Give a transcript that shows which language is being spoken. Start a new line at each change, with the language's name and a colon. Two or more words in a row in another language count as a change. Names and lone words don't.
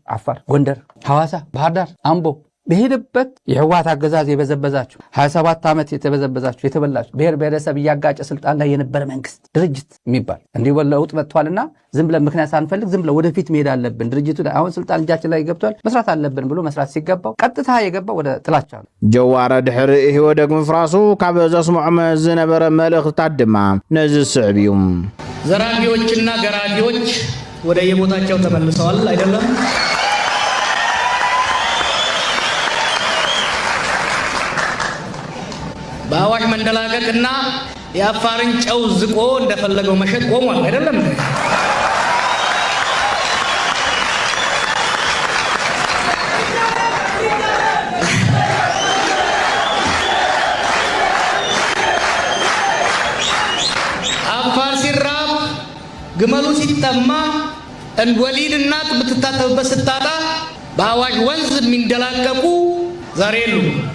Amharic: አፋር፣ ጎንደር፣ ሐዋሳ፣ ባህር ዳር፣ አምቦ በሄደበት የህወሓት አገዛዝ የበዘበዛችሁ 27 ዓመት የተበዘበዛችሁ የተበላችሁ ብሔር ብሔረሰብ እያጋጨ ስልጣን ላይ የነበረ መንግስት ድርጅት የሚባል እንዲህ ለውጥ መጥቷልና ዝም ብለን ምክንያት ሳንፈልግ ዝም ብለን ወደፊት መሄድ አለብን ድርጅቱ አሁን ስልጣን እጃችን ላይ ገብቷል መስራት አለብን ብሎ መስራት ሲገባው ቀጥታ የገባው ወደ ጥላቻ ነው።
Tigrinya: ጀዋር ድሕሪ ህይወት ምፍራሱ ካብ ዘስምዖም ዝነበረ መልእኽትታት ድማ ነዚ ስዕብ እዩ።
Amharic: ዘራፊዎችና ገራፊዎች ወደ የቦታቸው ተመልሰዋል አይደለም? በአዋሽ መንደላቀቅና የአፋርን ጨው ዝቆ እንደፈለገው መሸጥ ቆሟል አይደለም? አፋር ሲራብ ግመሉ ሲጠማ እንወሊድ እናት ብትታጠብበት ስታጣ በአዋሽ ወንዝ የሚንደላቀቁ ዛሬ የሉም።